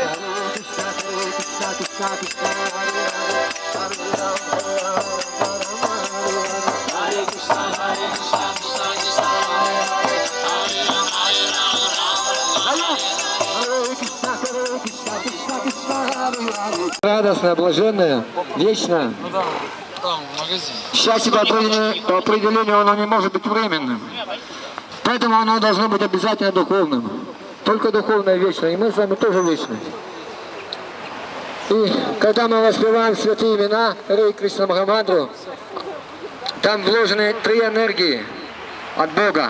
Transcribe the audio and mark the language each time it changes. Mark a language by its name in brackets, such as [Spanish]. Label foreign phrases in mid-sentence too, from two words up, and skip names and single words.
[Sanskrit] कृष्ण कृष्ण, कृष्ण कृष्ण, हरे हरे, हरे राम, हरे राम, राम राम, हरे हरे. हरे कृष्ण, कृष्ण कृष्ण, हरे हरे, हरे राम, हरे राम, राम राम, हरे हरे. [Russian] Радостное, блаженное, вечное. Счастье по определению оно не может быть временным. Поэтому оно должно быть обязательно духовным. Только духовное вечно. И мы с вами тоже вечны. И когда мы воспеваем святые имена Харе Кришна Махамантру, там вложены три энергии от Бога.